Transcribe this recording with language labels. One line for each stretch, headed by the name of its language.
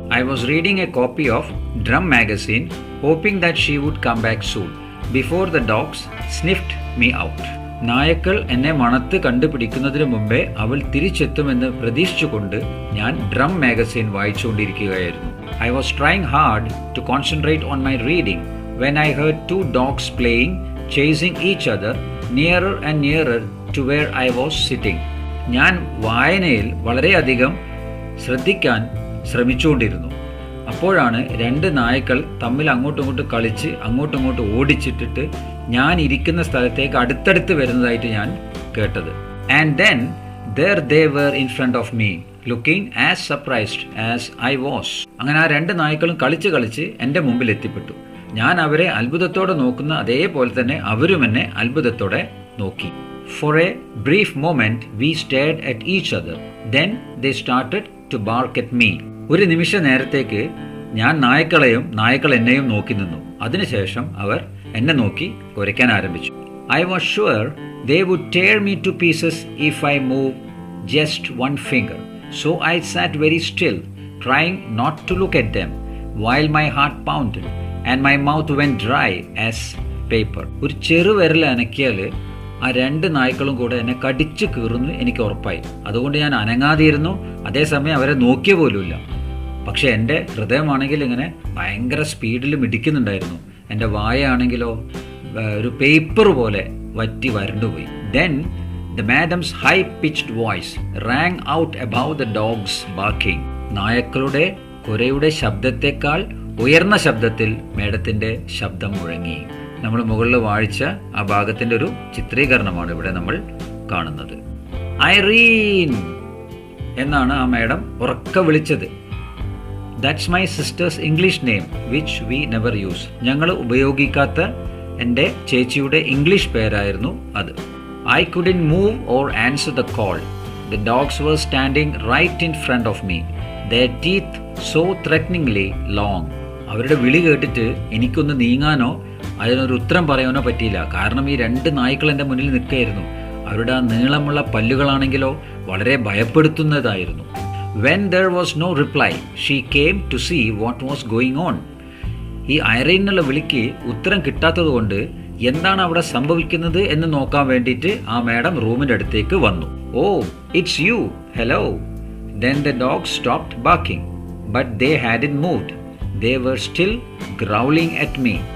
English: I was reading a copy of drum magazine hoping that she would come back soon before the dogs sniffed me out.
Malayalam: നായക്കൾ എന്നെ മണത്ത് കണ്ടുപിടിക്കുന്നതിന് മുമ്പേ അവൾ തിരിച്ചെത്തുമെന്ന് പ്രതീക്ഷിച്ചുകൊണ്ട് ഞാൻ drum magazine വായിച്ചുകൊണ്ടിരിക്കുകയായിരുന്നു.
English: I was trying hard to concentrate on my reading when I heard two dogs playing, chasing each other nearer and nearer to where I was sitting.
Malayalam: ഞാൻ വായനയിൽ വളരെയധികം ശ്രദ്ധിക്കാൻ ശ്രമിച്ചുകൊണ്ടിരുന്നു. അപ്പോഴാണ് രണ്ട് നായ്ക്കൾ തമ്മിൽ അങ്ങോട്ടും കളിച്ച് അങ്ങോട്ടും ഓടിച്ചിട്ടിട്ട് ഞാൻ ഇരിക്കുന്ന സ്ഥലത്തേക്ക് അടുത്തടുത്ത് വരുന്നതായിട്ട് ഞാൻ കേട്ടത്.
English: And then there they were in front of me, looking as surprised as I was.
Malayalam: അങ്ങനെ ആ രണ്ട് നായ്ക്കളും കളിച്ച് എൻ്റെ മുമ്പിൽ എത്തിപ്പെട്ടു. ഞാൻ അവരെ അത്ഭുതത്തോടെ നോക്കുന്ന അതേപോലെ തന്നെ അവരും എന്നെ അത്ഭുതത്തോടെ നോക്കി.
English: For a brief moment we stared at each other. Then they started to bark at me.
Malayalam: ഒരു നിമിഷ നേരത്തേക്ക് ഞാൻ നായ്ക്കൾ എന്നെയും നോക്കി നിന്നു. അതിനുശേഷം അവർ എന്നെ നോക്കി കുരയ്ക്കാൻ ആരംഭിച്ചു.
English: I was sure they would tear me to pieces if I moved just one finger. So I sat very still, trying not to look at them, while my heart pounded and my mouth went dry as paper.
Malayalam: ഒരു ചെറുവിരൽ അനക്കിയാൽ ആ രണ്ട് നായ്ക്കളും കൂടെ എന്നെ കടിച്ചു കീറുന്നു എനിക്ക് ഉറപ്പായി. അതുകൊണ്ട് ഞാൻ അനങ്ങാതിരുന്നു. അതേസമയം അവരെ നോക്കിയ പോലുമില്ല. പക്ഷെ എൻ്റെ ഹൃദയമാണെങ്കിൽ ഇങ്ങനെ ഭയങ്കര സ്പീഡിൽ മിടിക്കുന്നുണ്ടായിരുന്നു. എൻ്റെ വായാണെങ്കിലോ ഒരു പേപ്പർ പോലെ വറ്റി വരണ്ടുപോയി.
English: Then the madam's high-pitched voice rang out above the dogs barking.
Malayalam: നായക്കളുടെ കുരയുടെ ശബ്ദത്തെക്കാൾ ഉയർന്ന ശബ്ദത്തിൽ മേഡത്തിന്റെ ശബ്ദം മുഴങ്ങി. നമ്മൾ മുകളിൽ വായിച്ച ആ ഭാഗത്തിന്റെ ഒരു ചിത്രീകരണമാണ് ഇവിടെ നമ്മൾ കാണുന്നത്. ഐറീൻ എന്നാണ് ആ മേഡം ഉറക്കെ വിളിച്ചത്.
English: That's my sister's English name which we never use.
Malayalam: ഞങ്ങൾ ഉപയോഗിക്കാത്ത എൻ്റെ ചേച്ചിയുടെ ഇംഗ്ലീഷ് പേരായിരുന്നു അത്.
English: I couldn't move or answer the call. The dogs were standing right in front of me, their teeth so threateningly long.
Malayalam: അവരുടെ വിളി കേട്ടിട്ട് എനിക്കൊന്ന് നീങ്ങാനോ അതിനൊരു ഉത്തരം പറയാനോ പറ്റിയില്ല. കാരണം ഈ രണ്ട് നായ്ക്കൾ എൻ്റെ മുന്നിൽ നിൽക്കുകയായിരുന്നു. അവരുടെ ആ നീളമുള്ള പല്ലുകളാണെങ്കിലോ വളരെ ഭയപ്പെടുത്തുന്നതായിരുന്നു.
English: When there was no reply, she came to see what was going on.
Malayalam: ഈ ഐറീൻ എന്നുള്ള വിളിക്ക് ഉത്തരം കിട്ടാത്തത് കൊണ്ട് എന്താണ് അവിടെ സംഭവിക്കുന്നത് എന്ന് നോക്കാൻ വേണ്ടിയിട്ട് ആ മാഡം റൂമിൻ്റെ അടുത്തേക്ക് വന്നു.
English: Oh, it's you. Hello. Then the dogs stopped barking, but they hadn't moved. They were still growling at me.